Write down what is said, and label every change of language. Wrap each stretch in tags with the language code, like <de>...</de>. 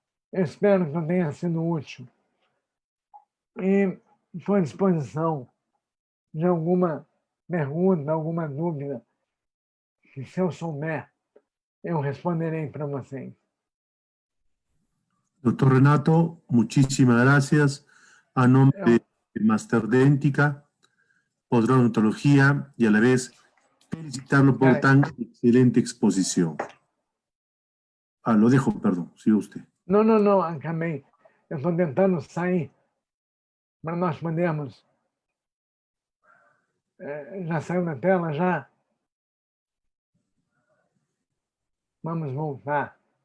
<pt>Eu espero que eu tenha sido útil. E estou à disposição de alguma pergunta, alguma dúvida, que se eu souber, eu responderei para vocês.</pt> <es>Doctor Renato, muchísimas gracias. A nombre de Master Dentica, Odontología y a la vez felicitarlo por tan excelente exposición. Lo dejo, perdón, siga usted.</es> <pt>Não, acabei. Eu estou tentando sair para nós podermos. Já saiu da tela, já? Vamos voltar.</pt>